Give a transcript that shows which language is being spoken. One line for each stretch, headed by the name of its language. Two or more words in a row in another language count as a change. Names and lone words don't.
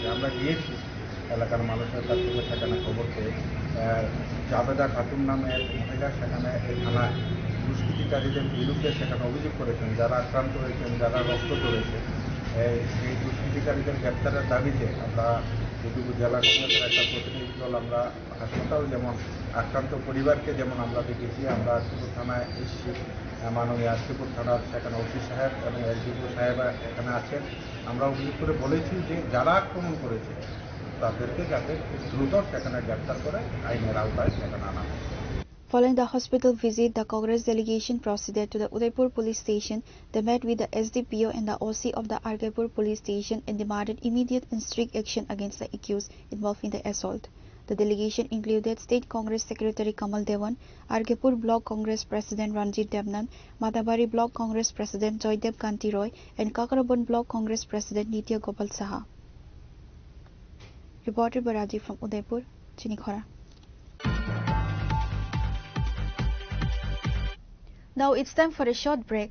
Bangla: আমরা গিয়েছি এলাকার মানুষের কাছ থেকে সেখানে খবর পেয়ে জাবেদা খাতুন নামের মহিলা সেখানে এই থানায় দুষ্কৃতিকারীদের বিরুদ্ধে সেখানে অভিযোগ করেছেন, যারা আক্রান্ত হয়েছেন, যারা রক্ত ধরেছে, এই দুষ্কৃতিকারীদের গ্রেপ্তারের দাবিতে আমরা উদয়পুর জেলা কংগ্রেসের একটা প্রতিনিধি দল আমরা হাসপাতাল যেমন আক্রান্ত পরিবারকে যেমন আমরা দেখেছি, আমরা আরকিপুর থানায় এসেছি, মাননীয় আরকিপুর থানার সেখানে ওসি সাহেব এবং এসডিপিও সাহেব এখানে আছেন। আমরা অভিযোগ করে বলেছি যে যারা আক্রমণ করেছে তাদেরকে যাতে খুব দ্রুত সেখানে গ্রেপ্তার করে আইনের আওতায় সেখানে আনা হয়।
English: Following the hospital visit, the Congress delegation proceeded to the Udaipur police station. They met with the SDPO and the OC of the Argapur police station and demanded immediate and strict action against the accused involved in the assault. The delegation included State Congress Secretary Kamal Devan, Argapur Block Congress President Ranjit Devnan, Matabari Block Congress President Joydev Kanti Roy, and Kakarabon Block Congress President Nitya Gopal Saha. Reported by Rajiv from Udaipur, Chinikhora. Now it's time for a short break.